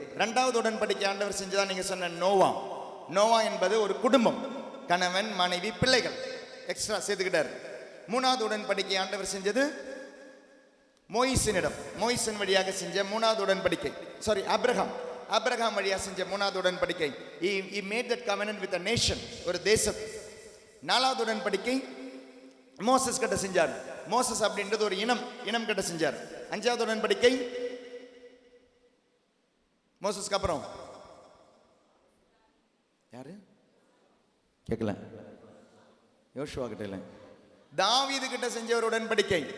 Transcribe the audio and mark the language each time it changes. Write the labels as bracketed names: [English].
[Tamil] 2வது உடன்படிக்கை ஆண்டவர் செஞ்சதா நீங்க சொன்ன நோவா. நோவா என்பது ஒரு குடும்பம், கணவன் மனைவி பிள்ளைகள் எக்ஸ்ட்ரா சேர்த்துக்கிட்டார். 3வது உடன்படிக்கை ஆண்டவர் செஞ்சது மோயிசனிடம். மோயிசன் வழியாக செஞ்ச 3வது உடன்படிக்கை. சாரி, ஆபிரகாம் வழியாக செஞ்ச 3வது உடன்படிக்கை. [English] He made that covenant with a nation, [Tamil] ஒரு தேசம். 4வது உடன்படிக்கை மோசஸ் கிட்ட செஞ்சார். மோசஸ் அப்படின்றது ஒரு இனம் கிட்ட செஞ்சார். 5வது உடன்படிக்கை மோசஸ்க்கு அப்புறம் யாரு கேட்கல? யோசுவா கிட்ட இல்ல, தாவீது கிட்ட செஞ்ச ஒரு உடன்படிக்கை.